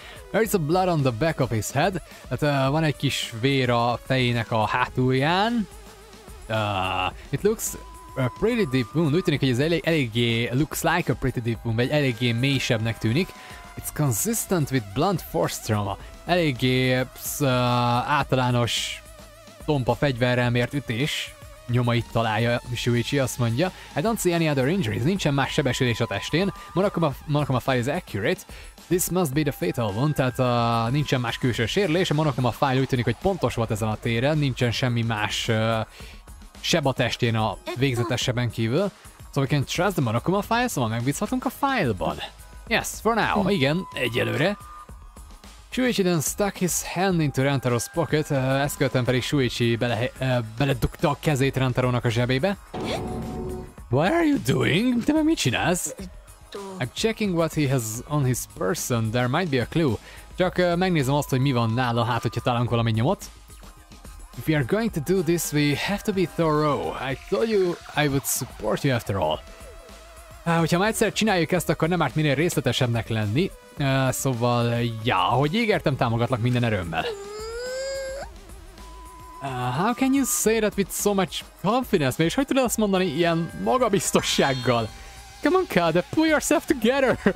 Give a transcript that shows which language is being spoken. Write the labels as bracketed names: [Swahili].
[English] There is a blood on the back of his head. [Hungarian] Tehát van egy kis vér a fejének a hátulján. [English] It looks a pretty deep wound. [Hungarian] Úgy tűnik, hogy ez eléggé [English] looks like a pretty deep wound, [Hungarian] vagy eléggé mélysebbnek tűnik. [English] It's consistent with blunt force trauma. [Hungarian] Eléggé általános tompa fegyverrel mért ütés nyomait találja Shuichi, azt mondja. [English] I don't see any other injuries. [Hungarian] Nincsen más sebesülés a testén. [English] Monokuma file is accurate. This must be the fatal one, [Hungarian] tehát nincsen más külső sérülés. A Monokuma file úgy tűnik, hogy pontos volt ezen a téren. Nincsen semmi más seb a testén a végzetes seben kívül. [English] So we can trust the Monokuma file, [Hungarian] szóval megbízhatunk a file-ban. [English] Yes, for now. [Hungarian] Igen, egyelőre. [English] Shuichi then stuck his hand into Rantaro's pocket, [Hungarian] ezt követően pedig Shuichi beledugta a kezét Rantarónak a zsebébe. [English] What are you doing? [Hungarian] Te meg mit csinálsz? [English] I'm checking what he has on his person, there might be a clue. [Hungarian] Csak megnézem azt, hogy mi van nála, hát hogyha találunk valami nyomot. [English] If we are going to do this, we have to be thorough. I told you I would support you after all. [Hungarian] Hogyha már egyszer csináljuk ezt, akkor nem árt minél részletesebbnek lenni. Szóval, ahogy ígértem, támogatlak minden erőmmel. [English] How can you say that with so much confidence? [Hungarian] És hogy tudod azt mondani ilyen magabiztossággal? [English] Come on, Kade, pull yourself together!